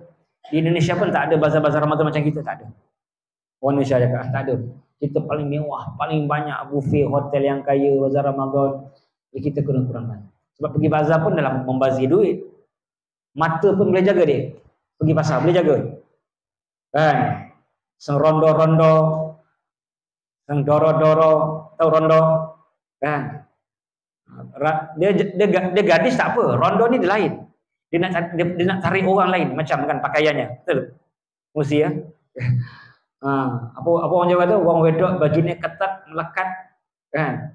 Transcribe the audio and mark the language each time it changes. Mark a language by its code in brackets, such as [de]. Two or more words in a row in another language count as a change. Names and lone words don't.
[ms] Di Indonesia pun tak ada bazar-bazar Ramadan macam kita, tak ada. Orang Indonesia cakap tak ada. Kita paling mewah, paling banyak [en] buffet hotel [ms] yang kaya, bazar Ramadan. Jadi kita kena kurangkan. Sebab pergi bazar pun dalam membazir duit. Mata pun boleh jaga dia. Pergi pasar boleh jaga. Kan? [jv] Sang rondo-rondo, sang doro-doro, tahu rondo? [ms] Kan? Dia gadis tak apa. Rondo ni dia lain. Dia nak cari orang lain macam kan pakaiannya. Betul? Mesti ya. Apa orang Jawa tu, orang wedok bajunya ketat, melekat kan.